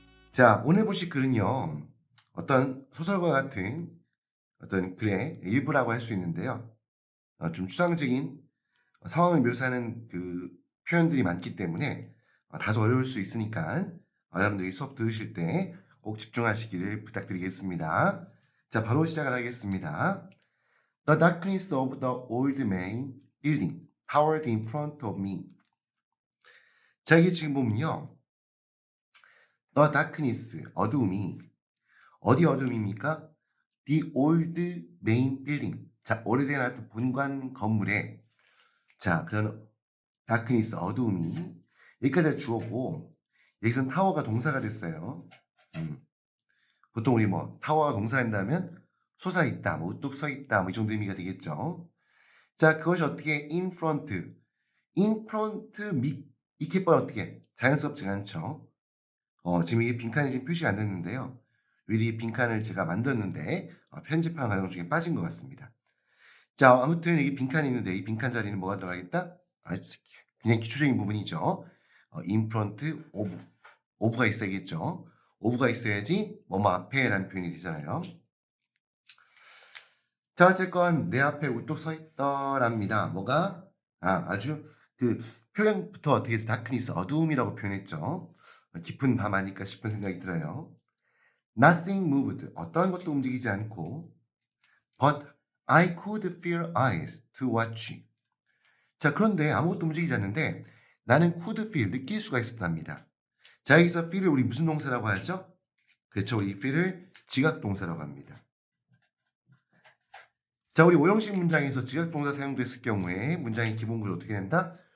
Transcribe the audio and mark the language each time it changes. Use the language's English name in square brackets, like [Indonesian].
[Korean] 자, 오늘 보실 글은요. 어떤 소설과 같은 어떤 글의 일부라고 할 수 있는데요. 좀 추상적인 상황을 묘사하는 그 표현들이 많기 때문에 다소 어려울 수 있으니까 여러분들이 수업 들으실 때 꼭 집중하시기를 부탁드리겠습니다. 자, 바로 시작을 하겠습니다. [English] The darkness of the old main building towered in front of me. [Korean] 자, 이게 지금 보면요. [English] The darkness, [Korean] 어두움이 어디 어둠입니까? [English] The old main building. [Korean] 자, 오래된 어떤 본관 건물에 자, 그런 다크니스 어두움이 여기까지 주어고 여기선 타워가 동사가 됐어요. 보통 우리 뭐 타워가 동사한다면 솟아 있다, 뭐 우뚝 서 있다, 뭐 이 정도 의미가 되겠죠. 자, 그것이 어떻게 [English] in front, in front [Korean] 이 깃발 어떻게 자연스럽지가 않죠. 지금 이게 빈칸이 지금 표시가 안 됐는데요. 이 빈칸을 제가 만들었는데 편집하는 과정 중에 빠진 것 같습니다. 자, 아무튼 여기 빈칸이 있는데 이 빈칸 자리는 뭐가 들어가겠다? 그냥 기초적인 부분이죠. [English] in front of, [Korean] of가 있어야겠죠. of가 있어야지 뭐뭐 앞에라는 표현이 되잖아요. 자, 어쨌건 내 앞에 우뚝 서 있더랍니다. 뭐가? 아주 그 표현부터 어떻게 해서 다크니스 어두움이라고 표현했죠. 깊은 밤 아닐까 싶은 생각이 들어요. [English] Nothing moved. [Korean] 어떠한 것도 움직이지 않고 [English] But I could feel eyes to watch. [Korean] 자, 그런데 아무것도 움직이지 않는데 나는 could feel, 느낄 수가 있었답니다. 자, 여기서 feel을 우리 무슨 동사라고 하죠? 그렇죠. 우리 feel을 지각동사라고 합니다. 자, 우리 오형식 문장에서 지각동사 사용됐을 경우에 문장의 기본구조 어떻게 된다?